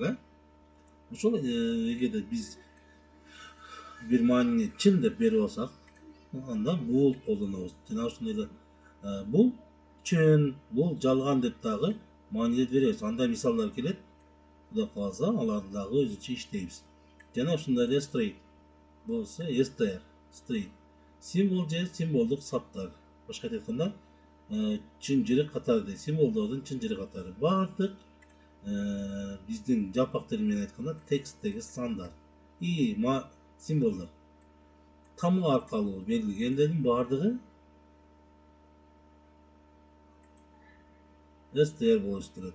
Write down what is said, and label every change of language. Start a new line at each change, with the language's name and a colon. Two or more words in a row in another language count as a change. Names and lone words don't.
Kyrgyz: Ошол эгерде биз бир маанини чын деп берип алсак, анда бул колдонобуз. Жана ошондой эле бул чын, бул жалган деп дагы маанилер беребиз. Андай мисалдар келет. Кудай кааласа, аларды дагы өзүнчө иштейбиз. Жана ошондой эле straight болсо str, straight. Символ же символдук саптар. Башка айтканда, чын жери катары, символдордун чын жери катары. Бардык биздин жапак тил менен айтканда тексттеги сандар и символдор тамга аркылуу белгиленгендердин бардыгы str болуп турат.